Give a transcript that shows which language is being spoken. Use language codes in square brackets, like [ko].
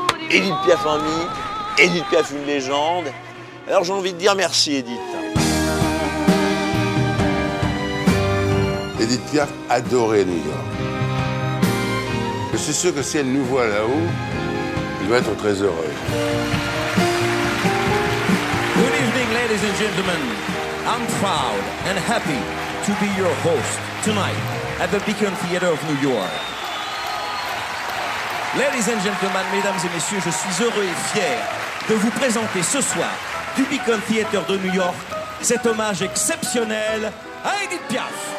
[fr] Edith Piaf en mythe, Edith Piaf une légende. Alors j'ai envie de dire merci, Edith. Edith Piaf adorait New York. Je suis sûr que si elle nous voit là-haut, elle doit être très heureuse. [en] Good evening, ladies and gentlemen. I'm proud and happy to be your host tonight at the Beacon Theatre of New York. Ladies and gentlemen, [fr] mesdames et messieurs, je suis heureux et fier de vous présenter ce soir du Beacon Theatre de New York cet hommage exceptionnel à Edith Piaf.